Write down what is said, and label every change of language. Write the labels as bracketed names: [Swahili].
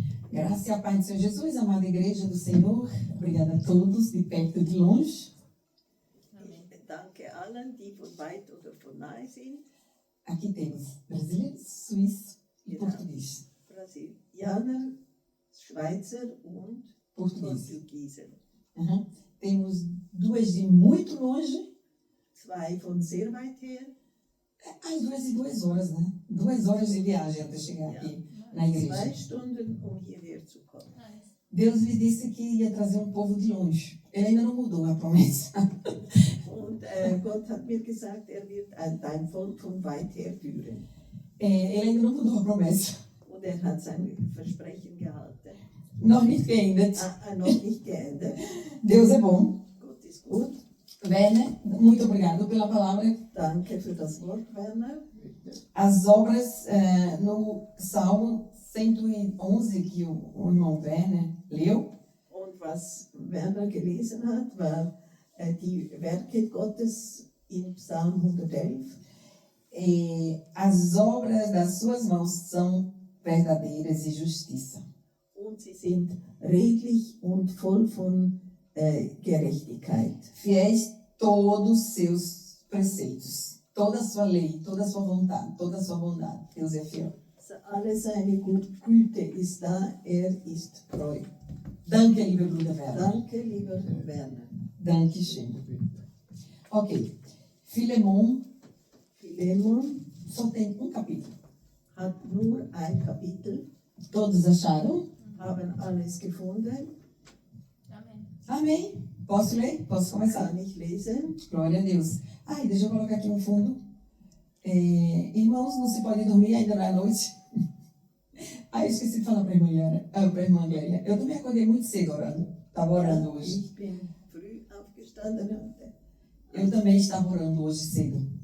[Portuguese] Graça e a paz do Senhor Jesus, amada igreja do Senhor. Obrigada a todos, de perto e de longe. [German] Ich danke allen, die von weit oder von nahe sind. [Portuguese] Aqui temos brasileiros, suíços e [German] Ja. [Portuguese] português. [German] Brasilianer, Schweizer und [Portuguese] Português. [German] Portugiesen. Uhum. [Portuguese] Temos duas de muito longe. [German] 2 von sehr weit her. [Portuguese] As duas de 2 horas, né? 2 horas de viagem até chegar [German] Ja. [Portuguese] aqui na igreja. [German] 2 Stunden, um hierher zu kommen. [Portuguese] Deus lhe disse que ia trazer um povo de longe. Ele ainda não mudou a promessa. [German] Und Gott hat mir gesagt, wird dein Volk von weit her führen. [Portuguese] Ele ainda não mudou a promessa. [German] Und hat sein Versprechen gehalten. Noch nicht geändert. Noch nicht geändert. [Portuguese] Deus é bom. [German] Gott ist gut. [Portuguese] Werner, muito obrigado pela palavra. [German] Danke für das Wort, Werner. [Portuguese] As obras no Salmo 111 que o irmão Werner leu. [German] Und was Werner gelesen hat, war die Werke Gottes in Psalm 111. [Portuguese] As obras das suas mãos são verdadeiras e justiça. [German] Und sie sind redlich und voll von Gerechtigkeit. [Portuguese] Fiéis todos os seus preceitos, toda a sua lei, toda a sua vontade, toda a sua bondade. Deus é fiel. [German] Alle seine Güte ist da, ist treu. Danke, liebe Bruder Werner. Danke, lieber Werner. Danke schön. Ok. [Portuguese] Filemon só tem um capítulo. [German] Hat nur ein Kapitel. [Portuguese] Todos acharam? [German] Haben alles gefunden. [Portuguese] Amém. Posso ler? Posso começar? [German] Kann ich lesen? [Portuguese] Glória a Deus. Ai, deixa eu colocar aqui um fundo. Irmãos, não se pode dormir, ainda não é noite. Eu esqueci de falar para a irmã Gléria. Eu também acordei muito cedo orando. Estava orando hoje. [German] Ich bin früh aufgestanden heute. [Portuguese] Eu também estava orando hoje cedo.